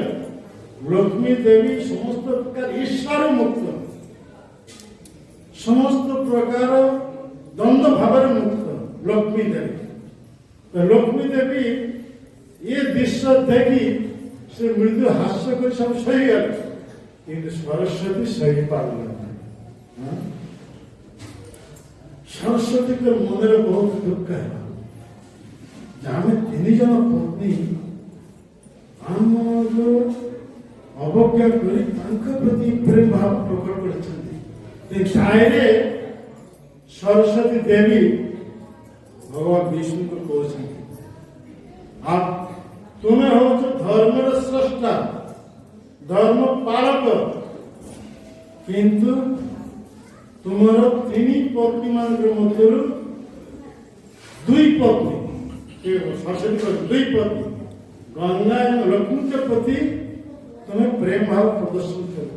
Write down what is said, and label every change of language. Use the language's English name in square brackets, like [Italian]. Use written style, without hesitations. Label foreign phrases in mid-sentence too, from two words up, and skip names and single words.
[Odia] ଲକ୍ଷ୍ମୀ ଦେବୀ ସମସ୍ତ ପ୍ରକାର ଈର୍ଷାରୁ ମୁକ୍ତ, ସମସ୍ତ ପ୍ରକାର ଦ୍ୱନ୍ଦ ଭାବରେ ମୁକ୍ତ ଲକ୍ଷ୍ମୀ ଦେବୀ। ଲକ୍ଷ୍ମୀ ଦେବୀ ଏ ଦୃଶ୍ୟ ଦେଖି ସେ ମୃଦୁ ହାସ୍ୟ କରି ସବୁ ସହିଗଲେ। [Bangla] কিন্তু সরস্বতী সহি পারলেন না। [Odia] ସରସ୍ୱତୀଙ୍କ ମନରେ ବହୁତ ଦୁଃଖ ହେଲା ଯେ ଆମେ 3 ଜଣ ପତ୍ନୀ ଆମର ଅବଜ୍ଞା କରି ତାଙ୍କ ପ୍ରତି ପ୍ରେମ ଭାବ ପ୍ରକଟ କରିଛନ୍ତି। ତାଇରେ ସରସ୍ୱତୀ ଦେବୀ ଭଗବାନ ବିଷ୍ଣୁଙ୍କୁ କହୁଛନ୍ତି, ତୁମେ ହଉଛ ଧର୍ମର ସ୍ରଷ୍ଟା, ଧର୍ମ ପାଳକ, କିନ୍ତୁ ତୁମର 3 ପତ୍ନୀ ମାନଙ୍କ ମଧ୍ୟରୁ 2 ପତ୍ନୀ, ସରସ୍ୱତୀ 2 ପତ୍ନୀ ଗଙ୍ଗା ଏବଂ ଲକ୍ଷ୍ମୀଙ୍କ ପ୍ରତି ତୁମେ ପ୍ରେମ ଭାବ ପ୍ରଦର୍ଶନ କରୁଛ।